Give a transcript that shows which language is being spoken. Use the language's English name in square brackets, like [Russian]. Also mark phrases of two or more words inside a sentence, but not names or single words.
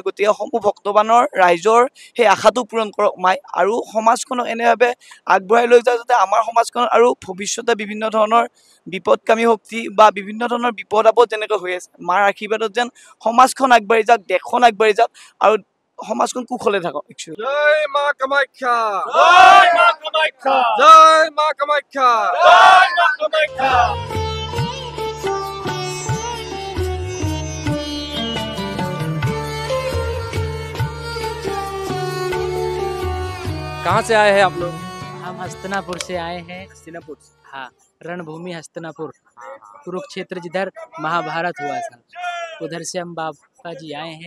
[Assamese] গতিকে সমূহ ভক্তবানৰ ৰাইজৰ সেই আশাটো পূৰণ কৰক মাই, আৰু সমাজখনক এনেভাৱে আগবঢ়াই লৈ যাওক যাতে আমাৰ সমাজখনত আৰু ভৱিষ্যতে বিভিন্ন ধৰণৰ বিপদকামী শক্তি বা বিভিন্ন ধৰণৰ বিপদ আপদ যেনেকৈ হৈ আছে, মাৰ আশীৰ্বাদত যেন সমাজখন আগবাঢ়ি যাওক, দেশখন আগবাঢ়ি যাওক আৰু সমাজখন কুশলে থাকক। জয় মা কামাখ্যা, জয় মা কামাখ্যা, জয় মা কামাখ্যা, জয় মা কামাখ্যা। [Hindi] कहाँ से आए हैं आप लोग? हम हस्तिनापुर से आए हैं। हस्तिनापुर? हाँ, रणभूमि हस्तिनापुर, कुरुक्षेत्र जिधर महाभारत हुआ था, उधर से हम बाबा जी आए हैं।